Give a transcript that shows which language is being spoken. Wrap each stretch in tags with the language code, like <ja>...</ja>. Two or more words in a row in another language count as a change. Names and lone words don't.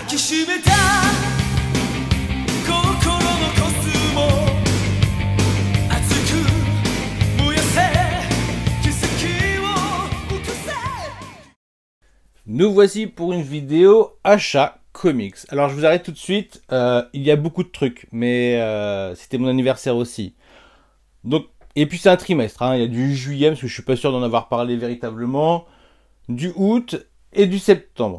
<ja>きしめた心のコスモ熱く燃やせ奇跡を起こせ</ja> <fr>Nous voici pour une vidéo achat comics. Alors je vous arrête tout de suite, il y a beaucoup de trucs, mais c'était mon anniversaire aussi. Donc, et puis c'est un trimestre, hein. Il y a du juillet, parce que je suis pas sûr d'en avoir parlé véritablement, du août et du septembre.</fr>